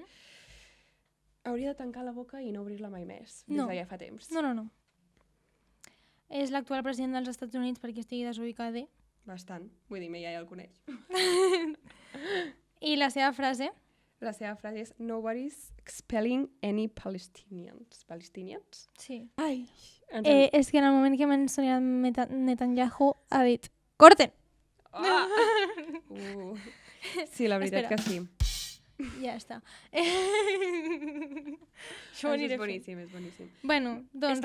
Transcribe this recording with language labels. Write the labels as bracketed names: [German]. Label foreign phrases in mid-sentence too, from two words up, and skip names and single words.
[Catalan] Hauria de tancar la boca i no obrir-la mai més, des No. de ja fa temps. No. És l'actual president dels Estats Units perquè estigui desubicada. Bastant. Vull dir, mi iaia el coneix. I la seva frase? La seva frase és [English] Nobody's expelling any Palestinians. Palestinians? [Catalan] Sí. Ai! És que en el moment que m'ha ensenyat Netanyahu ha dit corten! Ah! Sí, la veritat Espera. que sí. Ja està. Això ho Això aniré és fent. boníssim, és boníssim. Bueno, doncs